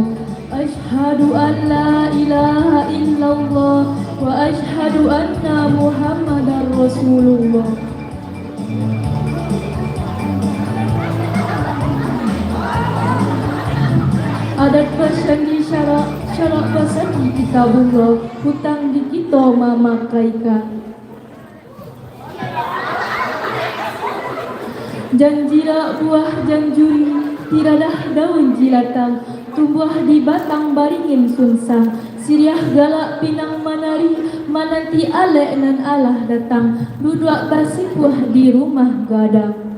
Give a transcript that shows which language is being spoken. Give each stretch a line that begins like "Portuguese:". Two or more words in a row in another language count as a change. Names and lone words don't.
Arabic: أشهد أن لا إله إلا الله وأشهد أن محمدا رسول الله.
Minangkabau: Adat pasandi syarak pasandi kitabullah hutang di kita mamakaikan. Janjira buah janjuri tiradah daun jilatang tumbuh di batang baringin sunsang siriah galak pinang manari mananti alek nan alah datang duduk bersipuah di rumah gadang.